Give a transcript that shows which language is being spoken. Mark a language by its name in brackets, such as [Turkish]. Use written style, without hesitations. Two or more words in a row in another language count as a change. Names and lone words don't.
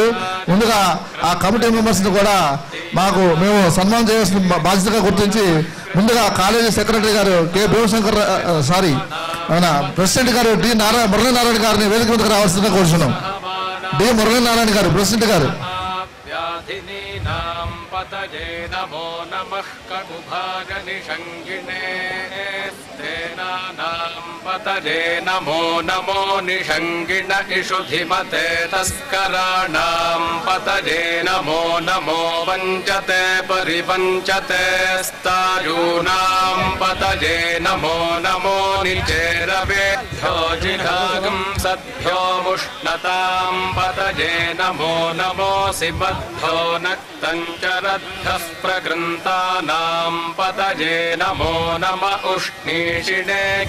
[Telugu] ముందుగా ఆ [English] committee members [Telugu] కూడా మేము సన్మానం చేయాల్సిన బాధ్యతగా గుర్తించి ముందుగా [English] college secretary [Telugu] గారు కె భీమశంకర్ ప్రెసిడెంట్ గారు డి మురళీనారాయణ గారిని వేదిక మీదకి రావాల్సిందిగా కోరుచున్నాం. డి మురళీనారాయణ గారు ప్రెసిడెంట్ గారు. [Sanskrit] पतये नमो नमः ककुभागनिषङ्गिणे स्तेनानां पतये नमो नमो निषङ्गिण इषुधिमते तस्कराणां पतये नमो नमो वञ्चते परिवञ्चते स्तायूनां पतये नमो नमो निचेरवेभ्यो जिघागं सद्भ्यो मुष्णतां पतये नमो नमोऽसि मद्भ्यो नक्तञ्चरद्भ्यः प्रकृन्तानां पतये नमो नम उष्णीषिणे